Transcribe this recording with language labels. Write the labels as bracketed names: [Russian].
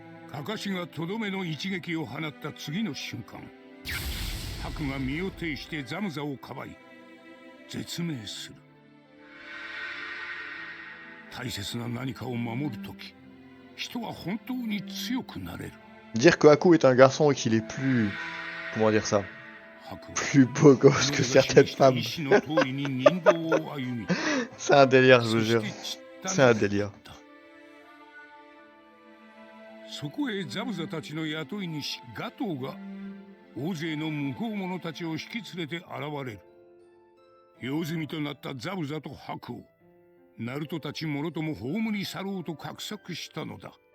[Japanese] カカシがとどめの一撃を放った次の瞬間、ハクが身を挺してザムザをかばい絶命する。大切な何かを守るとき、人は本当に強くなれる。 [French] Dire que Haku est un garçon et qu'il est plus... Comment dire ça? Plus beau gosse que certaines femmes. C'est un délire, je vous jure. C'est un délire. [Japanese] そこへザブザたちの雇い主ガトーが大勢の向こう者たちを引き連れて現れる。用済みとなったザブザとハクをナルトたちもろとも葬り去ろうと画策したのだ。